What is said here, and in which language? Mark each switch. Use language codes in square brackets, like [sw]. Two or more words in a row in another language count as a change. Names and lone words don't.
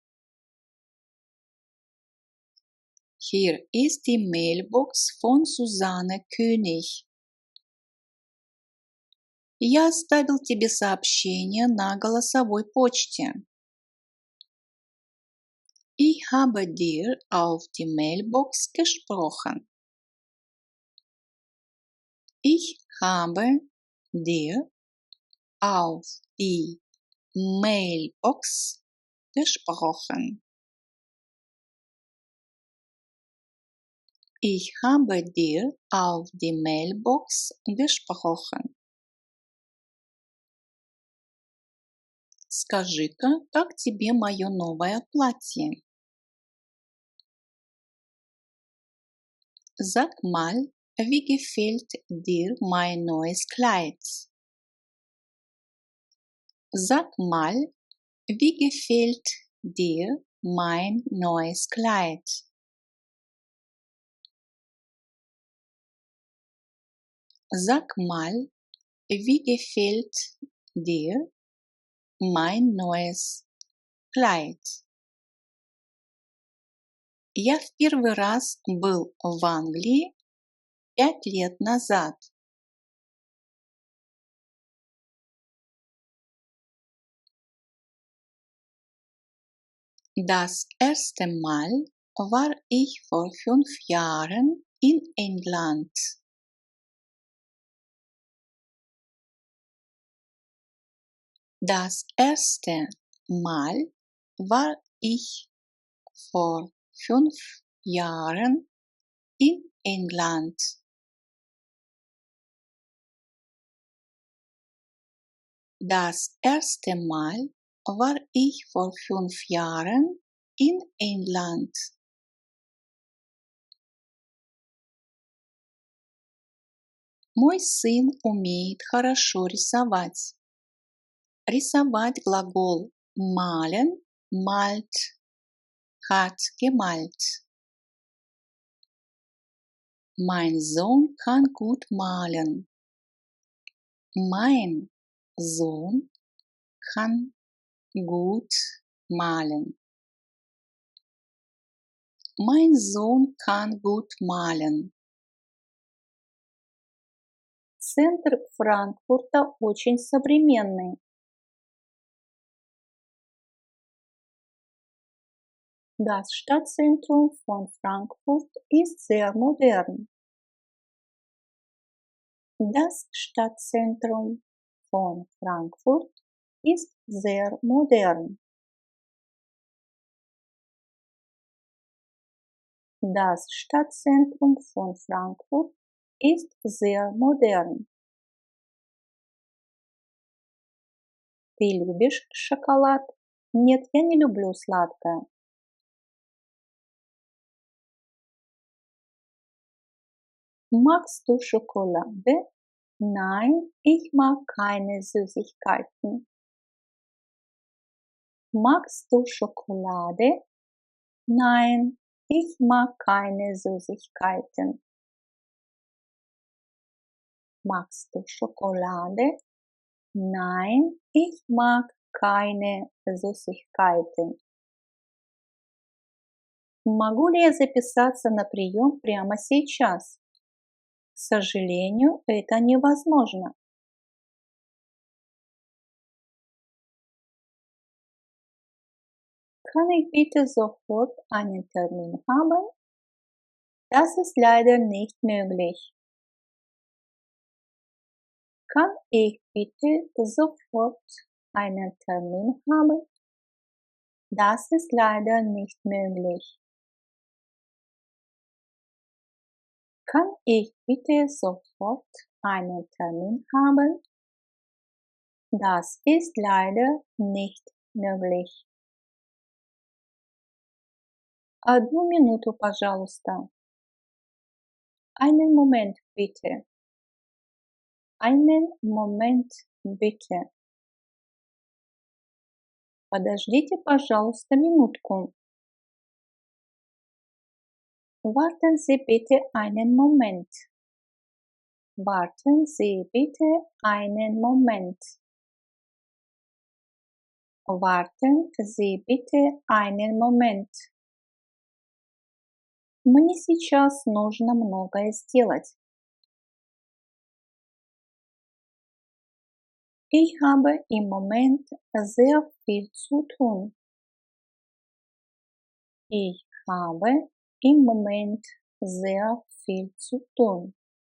[de] Hier ist die Mailbox von Susanne König. [ru] Я оставил тебе сообщение на голосовой почте. [de] Ich habe dir auf die Mailbox gesprochen. Ich habe dir auf die Mailbox gesprochen. Ich habe dir auf die Mailbox gesprochen. [ru] Скажи-ка, как тебе мое новое платье? [de] Sag mal, wie gefällt dir mein neues Kleid? Sag mal, wie gefällt dir mein neues Kleid? Sag mal, wie gefällt dir mein neues Kleid? [ru] Я в первый раз был в Англии 5 лет назад. [de] Das erste Mal war ich vor 5 Jahren in England. Das erste Mal war ich vor 5 Jahren in England. Das erste Mal war ich vor 5 Jahren in England. [ru] Мой сын умеет хорошо рисовать. Рисовать глагол [de] malen, malt, hat gemalt. Mein Sohn kann gut malen. Mein Sohn kann gut malen. Mein Sohn kann gut malen. [ru] Центр Франкфурта очень современный. [de] Das Stadtzentrum von Frankfurt ist sehr modern. Das Stadtzentrum von Frankfurt ist sehr modern. Das Stadtzentrum von Frankfurt ist sehr modern. [ru] Ты любишь шоколад? Нет, я не люблю сладкое. [de] Magst du Schokolade? Nein, ich mag keine Süßigkeiten. Magst du Schokolade? Nein, ich mag keine Süßigkeiten. Magst du Schokolade? Nein, ich mag keine Süßigkeiten. [ru] Могу ли я записаться на прием прямо сейчас? К сожалению, это невозможно. [de] Kann ich bitte sofort einen Termin haben? Das ist leider nicht möglich. Kann ich bitte sofort einen Termin haben? Das ist leider nicht möglich. Kann ich bitte sofort einen Termin haben? Das ist leider nicht möglich. [ru] Одну минуту, пожалуйста. [de] Einen Moment bitte. Einen Moment bitte. [ru] Подождите, пожалуйста, минутку. [de] Warten Sie bitte einen Moment. Warten Sie bitte einen Moment. Warten Sie bitte einen Moment. [ru] Мне сейчас нужно многое сделать. [de] Ich habe im Moment sehr viel zu tun. Ich habe im Moment sehr viel zu tun.